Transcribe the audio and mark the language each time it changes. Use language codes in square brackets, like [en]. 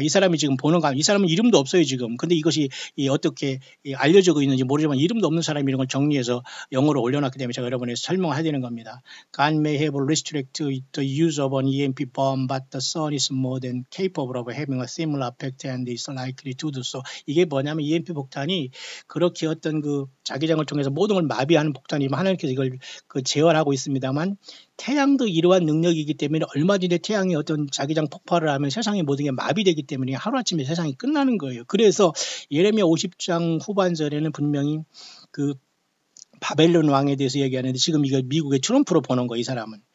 [ko] 이 사람이 지금 보는 거, 이 사람은 이름도 없어요 지금. 근데 이것이 어떻게 알려지고 있는지 모르지만 이름도 없는 사람이 이런 걸 정리해서 영어로 올려놨기 때문에 제가 여러분에게 설명을 해야 되는 겁니다. [en] God may have restricted the use of an EMP bomb, but the sun is more than capable of having a similar effect and is likely to do so. [ko] 이게 뭐냐면 EMP 폭탄이 그렇게 어떤 그 자기장을 통해서 모든 걸 마비하는 폭탄이면 하나님께서 이걸 제어하고 있습니다만, 태양도 이러한 능력이기 때문에 얼마든지 태양이 어떤 자기장 폭발을 하면 세상의 모든 게 마비되기 때문에 하루아침에 세상이 끝나는 거예요. 그래서 예레미야 50장 후반절에는 분명히 그 바벨론 왕에 대해서 얘기하는데, 지금 이거 미국의 트럼프로 보는 거, 이 사람은.